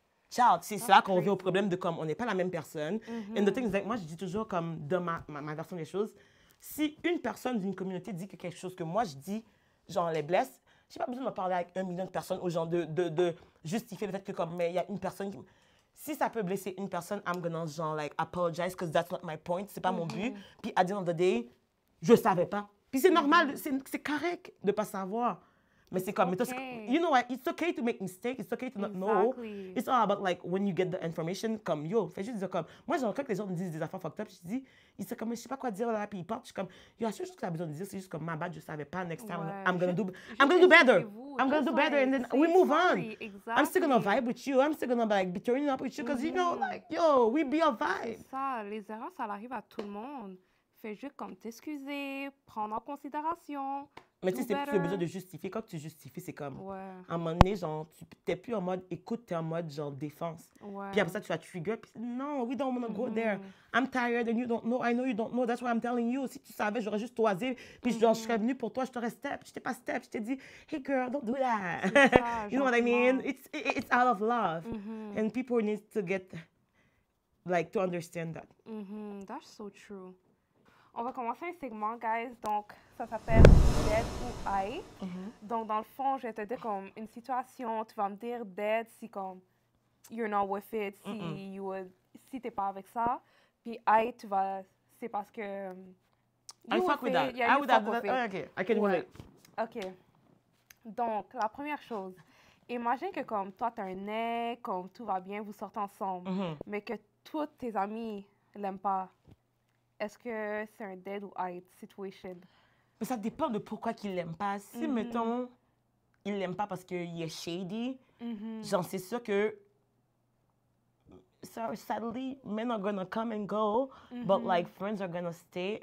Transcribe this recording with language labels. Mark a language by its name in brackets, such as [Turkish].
[French] C'est là qu'on vient au problème de comme, on n'est pas la même personne. [English] And the thing is, like, [French] moi, je dis toujours comme, dans ma version des choses, si une personne d'une communauté dit que quelque chose que moi, je dis, genre, les blesse, j'ai pas besoin de parler avec 1 million de personnes aux gens de justifier le fait que, comme, mais il y a une personne qui... Si ça peut blesser une personne, I'm gonna, genre, [English] like, apologize, because that's not my point, [French] c'est pas mon but. Puis, [English] at the end of the day, [French] je savais pas. Puis, c'est normal, c'est correct de pas savoir. [English] Mais c'est comme, you know what, it's okay to make mistakes, it's okay to not know. It's all about, like, when you get the information, [French] comme, yo, fais juste dire comme, moi, genre, quand les gens me disent des affaires fucked up, je dis, ils sont comme, je sais pas quoi dire, là, puis ils partent, je suis comme, yo, la seule chose que tu as besoin de dire, c'est juste comme, ma bad, je savais pas, [English] next time, I'm gonna do better. I'm gonna do better, and then we move on. I'm still gonna vibe with you, I'm still gonna, like, be turning up with you, because, you know, like, yo, we be a vibe. [French] C'est ça, les erreurs, ça arrive à tout le monde. Fais juste comme t'excuser, prendre en considération. Mais tu sais, c'est plus besoin de justifier. Quand tu justifies, c'est comme, à un moment donné, genre, tu n'es plus en mode écoute, tu es en mode, genre, défense. Puis après ça, tu vas trigger, puis non, we don't want to go there. [English] I'm tired and you don't know, I know you don't know, that's why I'm telling you. [French] Si tu savais, j'aurais juste toisé, puis genre, je serais venue pour toi, je t'aurais step. Je t'ai pas step, je t'ai dit, [English] hey girl, don't do that. [French] Ça, [English] you know what I mean? It's out of love. And people need to get, like, to understand that. That's so true. [French] on va commencer un segment, [English] guys. [French] Donc, ça s'appelle Dead ou Hate. Donc, dans le fond, je vais te dire comme une situation, tu vas me dire Dead si comme you're not with it, si t'es pas avec ça. Puis Hate, c'est parce que [English] I fuck with that. I would have okay, I can relate. OK. [French] Donc, la première chose, imagine que comme toi, t'as un nez, comme tout va bien, vous sortez ensemble, mais que tous tes amis l'aiment pas. Est-ce que c'est un dead ou hate situation? Mais ça dépend de pourquoi qu'il l'aime pas. Si, mettons, il l'aime pas parce qu'il est shady, genre, c'est sûr que [English] so sadly, men are gonna come and go, but like friends are gonna stay.